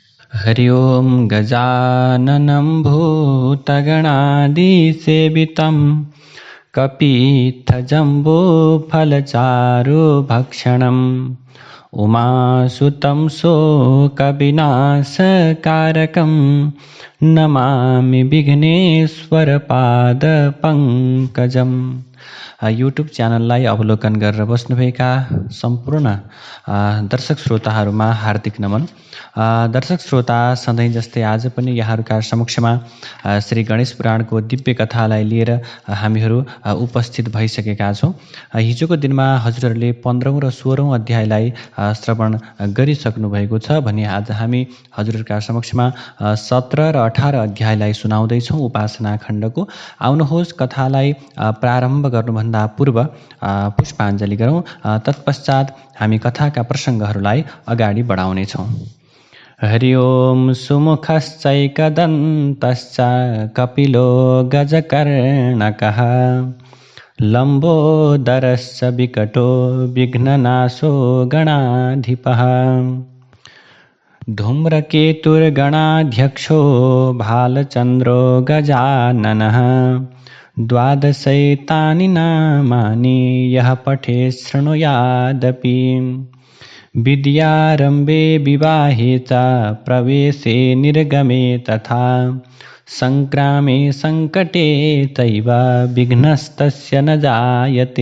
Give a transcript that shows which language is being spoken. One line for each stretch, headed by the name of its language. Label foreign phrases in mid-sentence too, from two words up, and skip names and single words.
Sanskrit: हरि ओं गजाननं भूतगणादिसेवितं कपित्थजम्बूफलचारुभक्षणम् उमासुतं शोकविनाशकारकं नमामि विघ्नेश्वरपादपङ्कजम्।
Nepali: युट्युब च्यानललाई अवलोकन गरेर बस्नुभएका सम्पूर्ण दर्शक श्रोताहरूमा हार्दिक नमन। दर्शक श्रोता, सधैँ जस्तै आज पनि यहाँहरूका समक्षमा श्री गणेश पुराणको दिव्य कथालाई लिएर हामीहरू उपस्थित भइसकेका छौँ। हिजोको दिनमा हजुरहरूले 15औं र 16औं अध्यायलाई श्रवण गरिसक्नु भएको छ भने आज हामी हजुरहरूका समक्षमा 17 र 18 अध्यायलाई सुनाउँदैछौँ उपासना खण्डको। आउनुहोस् कथालाई प्रारम्भ गर्नुभन्दा पूर्व पुष्पाञ्जली गरौँ। तत्पश्चात हामी कथाका प्रसङ्गहरूलाई अगाडि बढाउनेछौँ।
Sanskrit: हरि ओं सुमुखश्चैकदन्तश्च कपिलो गजकर्णकः लम्बोदरश्च विकटो विघ्ननाशो गणाधिपः धूम्रकेतुर्गणाध्यक्षो भालचन्द्रो गजाननः द्वादशैतानि नामानि यः पठेत् शृणुयादपि विद्यारम्भे विवाहे च प्रवेशे निर्गमे तथा सङ्क्रामे सङ्कटे चैव विघ्नस्तस्य न जायते।